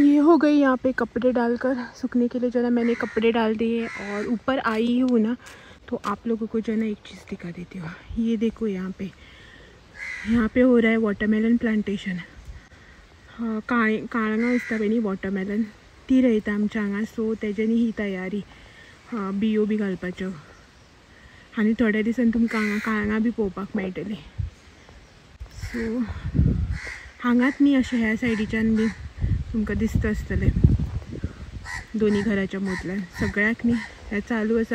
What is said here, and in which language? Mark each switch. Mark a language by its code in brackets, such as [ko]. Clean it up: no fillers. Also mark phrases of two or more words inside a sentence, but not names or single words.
[hi] हो गई यहाँ पे कपड़े डालकर सूखने के लिए। जो है ना मैंने कपड़े डाल दिए और ऊपर आई हूँ ना, तो आप लोगों को जो है ना एक चीज़ दिखा देती हूँ। ये देखो यहाँ पे हो रहा है [en] watermelon plantation. [kok] काळंगा असता पळय न्ही वॉटरमेलन, ती रोयता आमच्या हांगा। सो तेज्यानी ही तयारी बियो बी घालपाच्यो आनी थोड्या दिसांनी तुमकां हांगा काळंगां बी पळोवपाक मेळटली। सो हांगाच न्ही अशें ह्या सायडीच्यान बी तुमकां दिसता आसतलें दोनी घराच्या मदल्यान सगळ्याक न्ही हें चालू आसा।